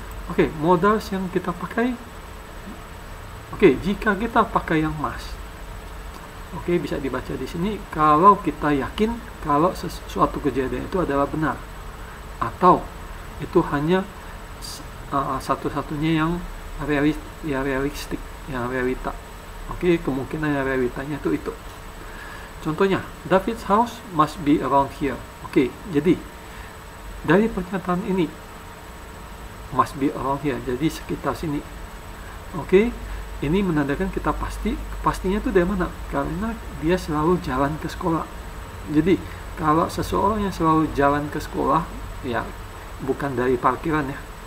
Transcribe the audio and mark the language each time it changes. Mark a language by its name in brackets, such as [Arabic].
[Indonesian] Oke, modals yang kita pakai. Oke, jika kita pakai yang must, oke, bisa dibaca di sini kalau kita yakin kalau sesuatu kejadian itu adalah benar, atau itu hanya satu-satunya yang realistik, yang realita. Oke, kemungkinan yang realitanya itu. [English] Contohnya, David's house must be around here. [Indonesian] Oke, jadi dari pernyataan ini [English] must be around here, [Indonesian] jadi sekitar sini. Oke, ini menandakan kita pastinya itu dari mana? Karena dia selalu jalan ke sekolah. Jadi kalau seseorang yang selalu jalan ke sekolah, ya bukan dari parkiran ya.